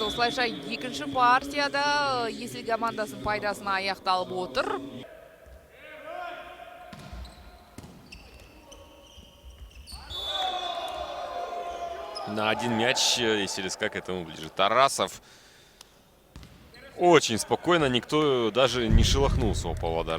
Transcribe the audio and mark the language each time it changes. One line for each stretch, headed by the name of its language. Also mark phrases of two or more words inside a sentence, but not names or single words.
Kazakh: Осылайша екінші партияда Есіл командасын пайдасына аяқталып отыр.
Russian: На один мяч Есельска к этому ближе. Тарасов очень спокойно, никто даже не шелохнулся у Павлодара.